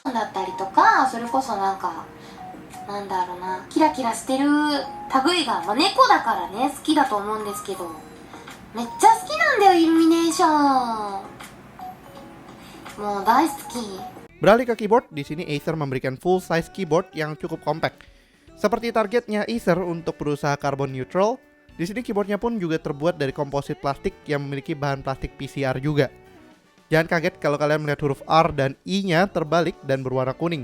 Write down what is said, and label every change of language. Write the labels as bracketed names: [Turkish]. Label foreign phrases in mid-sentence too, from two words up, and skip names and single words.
[Japanese] ったりとか、それこそなんかなんだろうな、キラキラしてる類が、まあ、猫だからね好きだと思うんですけど、めっちゃ好きなんだよイルミネーション。もう大好き。 [Indonesian] Beralih ke keyboard, di sini Acer memberikan [English] full size keyboard [Indonesian] yang cukup compact. Seperti targetnya Acer untuk berusaha [English] carbon neutral, [Indonesian] di sini keyboardnya pun juga terbuat dari komposit plastik yang memiliki bahan plastik PCR juga. Jangan kaget kalau kalian melihat huruf R dan I-nya terbalik dan berwarna kuning.